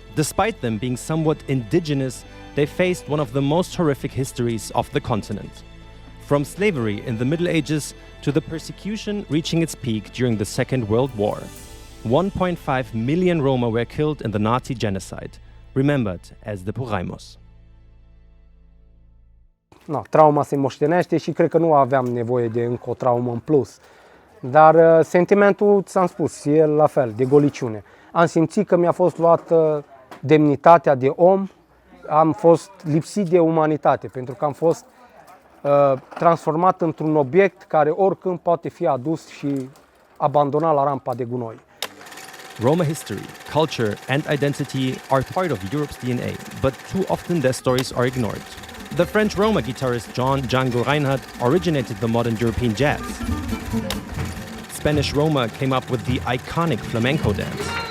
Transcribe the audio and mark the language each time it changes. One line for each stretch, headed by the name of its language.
English: Despite them being somewhat indigenous, they faced one of the most horrific histories of the continent. From slavery in the Middle Ages to the persecution reaching its peak during the Second World War. 1.5 million Roma were killed in the Nazi genocide, remembered as the Puraimos.
Romanian: No, trauma se moștenește și cred că nu aveam nevoie de încă o traumă în plus. Dar sentimentul, ți-am spus, e la fel, de goliciune. Am simțit că mi-a fost luată demnitatea de om, am fost lipsit de umanitate, pentru că am fost transformat într-un obiect care oricând poate fi adus și abandonat la rampa de gunoi.
English: Roma history, culture and identity are part of Europe's DNA, but too often their stories are ignored. The French Roma guitarist John Django Reinhardt originated the modern European jazz. Spanish Roma came up with the iconic flamenco dance.